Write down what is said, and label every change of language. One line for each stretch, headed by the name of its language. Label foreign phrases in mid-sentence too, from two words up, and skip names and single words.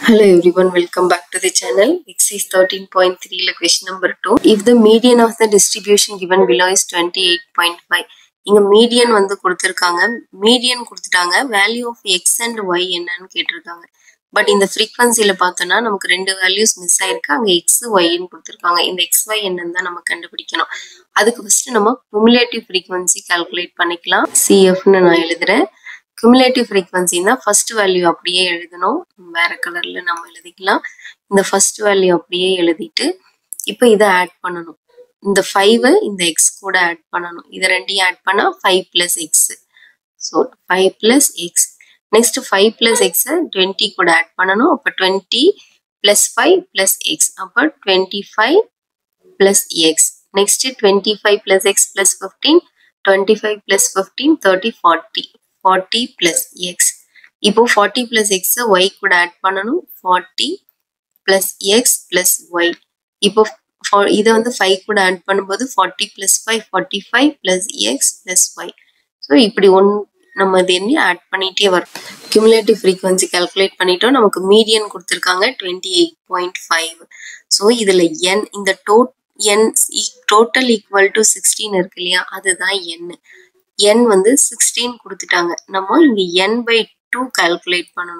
English: Hello everyone, welcome back to the channel. Exercise 13.3 question number 2. If the median of the distribution given below is 28.5.
Tamil: இங்க மீடியன் வந்து கொடுத்திருக்காங்க. மீடியன் கொடுத்துட்டாங்க.
English: value of x and y
Tamil: என்னன்னு கேட்டிருக்காங்க. பட் இந்த ஃப்ரீக்வன்சில பார்த்தோம்னா நமக்கு ரெண்டு
English: values miss
Tamil: ஆயிருக்கு. அங்க எக்ஸ் ஒய்ன்னு கொடுத்திருக்காங்க. இந்த எக்ஸ் ஒய் என்னன்னு தான் நம்ம கண்டுபிடிக்கணும். அதுக்கு ஃபர்ஸ்ட் நம்ம
English: cumulative frequency calculate
Tamil: பண்ணிக்கலாம். சிஎஃப்னு நான் எழுதுறேன்.
English: Cumulative frequency
Tamil: na
English: first value
Tamil: அப்படியே எழுதணும். வேற கலர்ல நம்ம எழுதிக்கலாம். இந்த
English: first value
Tamil: அப்படியே எழுதிட்டு இப்போ இத ஆட் பண்ணனும். இந்த 5 இந்த x கூட ஆட் பண்ணனும். இத ரெண்டையும் ஆட் பண்ணா
English: 5 plus x. So 5 plus x. Next 5 plus x 20
Tamil: கூட ஆட் பண்ணனும்.
English: அப்ப 20 plus 5 plus x. அப்ப 25 plus x. Next 25 plus x plus 15. 25 plus 15 30 40. 40 plus x. இப்போ 40 plus x y
Tamil: கூட ஆட் பண்ணனும்.
English: 40 plus x plus y.
Tamil: இப்போ இத வந்து 5 கூட ஆட் பண்ணும்போது
English: 40 plus 5 45 plus x plus y.
Tamil: சோ இப்படி நம்ம இதெல்லாம் ஆட் பண்ணிட்டே வரோம்.
English: Cumulative frequency calculate
Tamil: பண்ணிட்டோம். நமக்கு மீடியன் கொடுத்திருக்காங்க 28.5. சோ இதுல n இந்த n
English: total equal to 16
Tamil: இருக்கு இல்லையா, அதுதான் n. n வந்து 16 கொடுத்துட்டாங்க. நம்ம இங்க
English: n by 2
Tamil: கால்குலேட் பண்ணனும்.